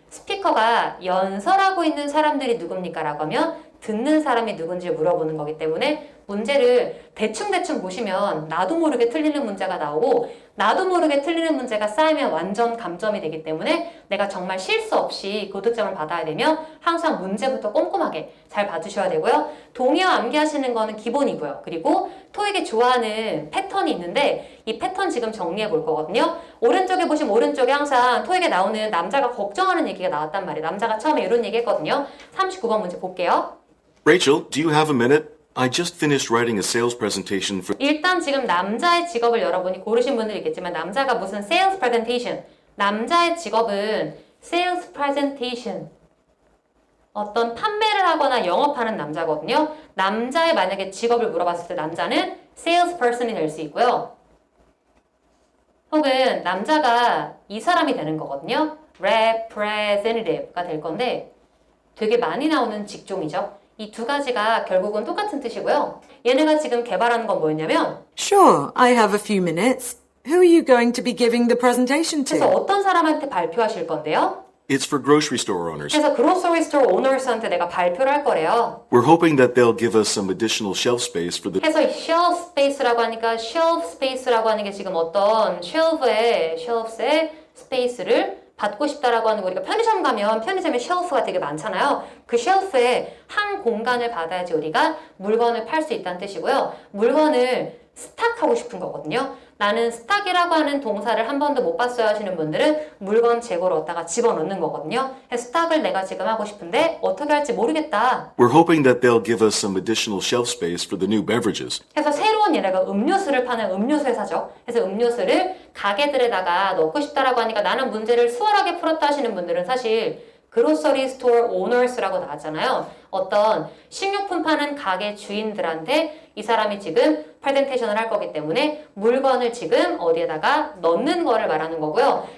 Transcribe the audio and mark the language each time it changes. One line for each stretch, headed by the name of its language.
Korean: 스피커가 연설하고 있는 사람들이 누굽니까? 라고 하면 듣는 사람이 누군지 물어보는 거기 때문에 문제를 대충 보시면 나도 모르게 틀리는 문제가 나오고 나도 모르게 틀리는 문제가 쌓이면 완전 감점이 되기 때문에 내가 정말 실수 없이 고득점을 받아야 되면 항상 문제부터 꼼꼼하게 잘 봐주셔야 되고요. 동의어 암기하시는 거는 기본이고요. 그리고 토익이 좋아하는 패턴이 있는데 이 패턴 지금 정리해 볼 거거든요. 오른쪽에 보시면 오른쪽에 항상 토익에 나오는 남자가 걱정하는 얘기가 나왔단 말이에요. 남자가 처음에 이런 얘기 했거든요. 39번 문제 볼게요.
English: Rachel, do you have a minute? I just finished writing a sales presentation for.
Korean: 일단 지금 남자의 직업을 여러분이 고르신 분들이 있겠지만 남자가 무슨 sales presentation, 남자의 직업은 sales presentation, 어떤 판매를 하거나 영업하는 남자거든요. 남자의 만약에 직업을 물어봤을 때 남자는 sales person이 될 수 있고요. 혹은 남자가 이 사람이 되는 거거든요. representative가 될 건데 되게 많이 나오는 직종이죠. 이 두 가지가 결국은 똑같은 뜻이고요. 얘네가 지금 개발하는 건 뭐였냐면
English: Sure, I have a few minutes. Who are you going to be giving the presentation
Korean: 그래서
English: to?
Korean: 어떤 사람한테 발표하실 건데요?
English: It's for grocery store owners.
Korean: 그래서 그로서리 스토어 오너스한테 내가 발표를 할 거래요.
English: We're hoping that they'll give us some additional shelf space for the.
Korean: 그래서 shelf space라고 하니까 shelf space라고 하는 게 지금 어떤 shelf의 스페이스를 받고 싶다라고 하는 거. 우리가 편의점 가면 편의점에 쉘프가 되게 많잖아요. 그 쉘프에 한 공간을 받아야지 우리가 물건을 팔 수 있다는 뜻이고요. 물건을 스탁하고 싶은 거거든요. 나는 스탁이라고 하는 동사를 한 번도 못 봤어요 하시는 분들은 물건 재고를 얻다가 집어넣는 거거든요. 그래서 스탁을 내가 지금 하고 싶은데 어떻게 할지 모르겠다.
English: We're hoping that they'll give us some additional shelf space for the new beverages.
Korean: 그래서 새로운 얘네가 음료수를 파는 음료수 회사죠. 그래서 음료수를 가게들에다가 넣고 싶다라고 하니까 나는 문제를 수월하게 풀었다 하시는 분들은 사실 그로서리 스토어 오너스라고 나왔잖아요. 어떤 식료품 파는 가게 주인들한테 이 사람이 지금 프레젠테이션을 할 거기 때문에 물건을 지금 어디에다가 넣는 거를 말하는 거고요.